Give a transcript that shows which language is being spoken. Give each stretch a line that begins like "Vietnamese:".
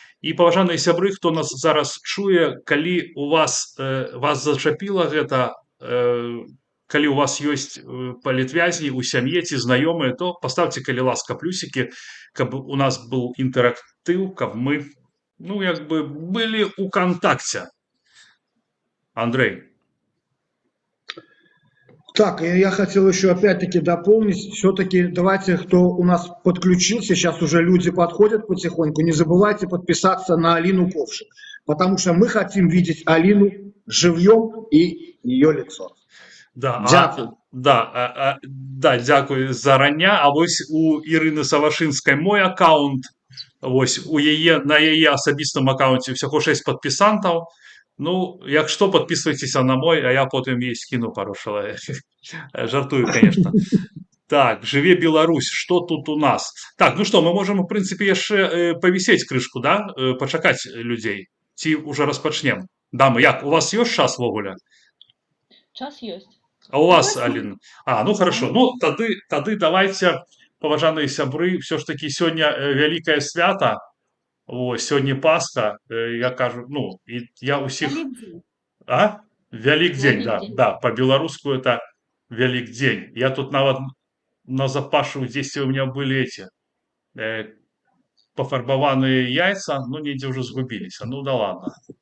Belarusian: І, паважаныя сябры, хто нас зараз чуе, калі у вас зачапіла гэта, калі у вас ёсць палітвязні ў сям'і ці знаёмыя, то паставце, калі ласка, плюсікі, каб у нас быў інтэрактыў, каб мы, былі ў кантакце.
Russian: Андрей. Так, я хотел еще опять-таки дополнить, все-таки давайте, кто у нас подключился, сейчас уже люди подходят потихоньку, не забывайте подписаться на Алину Ковшик, потому что мы хотим видеть Алину живьем и ее лицо.
Ukrainian: Дякую. Дякую зарання.
Belarusian: А вось у Ірыны Савашынскай мой аккаунт, вось на яе асабістым аккаунце всяго 6 падпісантаў.
Russian: Ну, як што, подписывайтеся на мой, а я потым ей скину пару чалавек.
Belarusian: Жартую, конечно. Так, жыве Беларусь, што тут у нас? Так, ну што, мы можам, у прынцыпе, яшчэ павісець крышку, да? Пачакаць людзей. Ці уже распачнем? Дамы, як, у вас ёсць час ввогуле? Час ёсць.
Russian: А у вас, Аліна? Ну хорошо.
Belarusian: Ну, тады давайте, паважаныя сябры, все ж таки сёння вялікае свята. Сёння Пасха, я кажу, я усіх... Вялікдзень, да, по-беларуску это Вялікдзень. Я тут нават назапашу, дзесьці у меня былі пафарбаваныя яйца, недзе ўжо згубіліся,
Russian: да ладно.